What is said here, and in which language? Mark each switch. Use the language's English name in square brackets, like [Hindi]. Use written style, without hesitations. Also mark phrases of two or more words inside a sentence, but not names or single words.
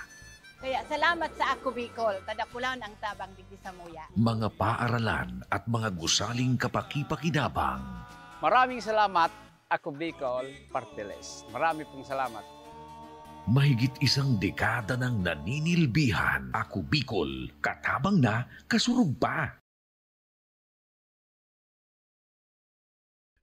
[Filipino] Kaya salamat sa [Bikol] Ako Bicol, tadakulan ang tabang digdi sa muya. [Filipino] mga paaralan at mga gusaling kapakipakinabang. Maraming salamat, Ako Bicol, Party List. Marami pong salamat. Mahigit isang dekada ng naninilbihan. [Bikol] Ako Bicol, katabang na, kasurug pa.